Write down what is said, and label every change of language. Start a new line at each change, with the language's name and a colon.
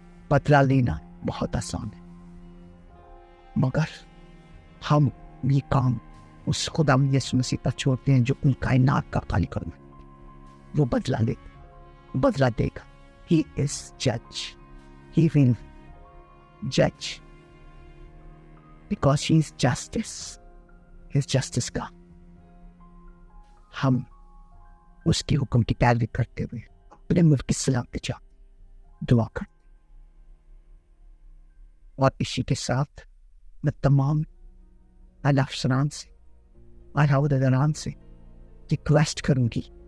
Urdu: بدلہ لینا بہت آسان ہے، مگر ہم یہ کام اس خدا یسوع مسیح پر چھوڑتے ہیں جو ان کائنات کا خالق ہے۔ وہ بدلہ دے گا۔
English: He is judge. He will judge because he is justice. He is justice
Urdu: کا ہم اس کے حکم کی پیروی کرتے ہوئے اپنے ملک کی سلامتی چاہتے دعا کرتے، اور اسی کے ساتھ میں تمام اعلی افسران سے، اعلی عہدیداران سے ریکویسٹ کروں گی